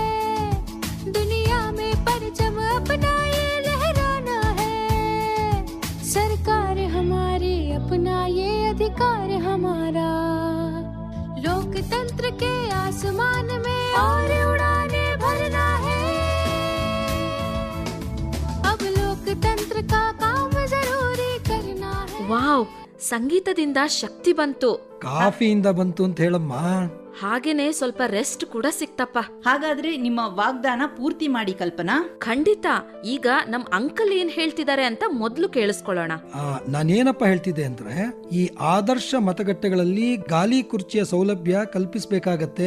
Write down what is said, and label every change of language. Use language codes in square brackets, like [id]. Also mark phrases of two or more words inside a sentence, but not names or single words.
[hi] दुनिया में परचम अपना ये लहराना है, सरकार हमारी अपना ये अधिकार हमारा, लोकतंत्र के आसमान में और उड़ाने भरना है, अब लोकतंत्र का काम जरूरी करना है. [kn] ವಾವ್, ಸಂಗೀತದಿಂದ ಶಕ್ತಿ ಬಂತು. ಕಾಫಿಯಿಂದ ಬಂತು ಅಂತ ಹೇಳಮ್ಮ. ಹಾಗೇನೆ ಸ್ವಲ್ಪ ರೆಸ್ಟ್ ಕೂಡ ಸಿಕ್ತಪ್ಪ. ಹಾಗಾದ್ರೆ ನಿಮ್ಮ ವಾಗ್ದಾನ ಪೂರ್ತಿ ಮಾಡಿ ಕಲ್ಪನಾ. ಖಂಡಿತ. ಈಗ ನಮ್ ಅಂಕಲ್ ಏನ್ ಹೇಳ್ತಿದ್ದಾರೆ ಅಂತ ಮೊದ್ಲು ಕೇಳಿಸ್ಕೊಳ್ಳೋಣ. ನಾನೇನಪ್ಪ ಹೇಳ್ತಿದ್ದೆ ಅಂದ್ರೆ, ಈ ಆದರ್ಶ ಮತಗಟ್ಟೆಗಳಲ್ಲಿ ಗಾಲಿ ಕುರ್ಚಿಯ ಸೌಲಭ್ಯ ಕಲ್ಪಿಸಬೇಕಾಗತ್ತೆ.